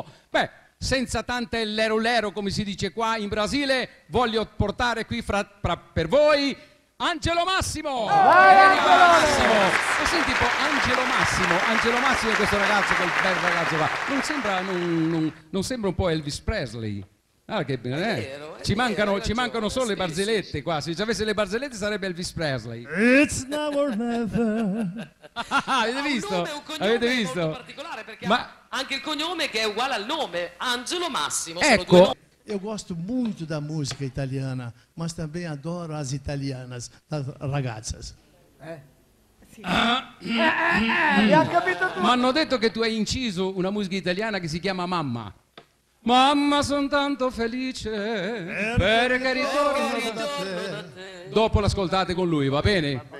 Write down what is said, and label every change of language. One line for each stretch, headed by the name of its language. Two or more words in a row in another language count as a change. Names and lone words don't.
Italian: Beh, senza tante lero come si dice qua in Brasile, voglio portare qui per voi Angelo Massimo! Massimo! Ma senti un po', Angelo Massimo è questo ragazzo, quel bel ragazzo qua. Non sembra un po' Elvis Presley? Ah, che ci mancano solo le barzellette qua. Se ci avesse le barzellette sarebbe Elvis Presley.
English: It's now or never.
Italian: Avete visto? Un cognome Avete visto? molto particolare perché Ma- ha anche il cognome che è uguale al nome, Angelo Massimo. Ecco. Sono due nomi.
Portuguese: Eu gosto muito da música italiana, mas também adoro as italianas, as ragazzas.
Italian: Abbiamo capito tutto. Mi hanno detto che tu hai inciso una musica italiana che si chiama Mamma. Mamma, son tanto felice perché ritorno da te. Dopo l'ascoltate con lui, va bene?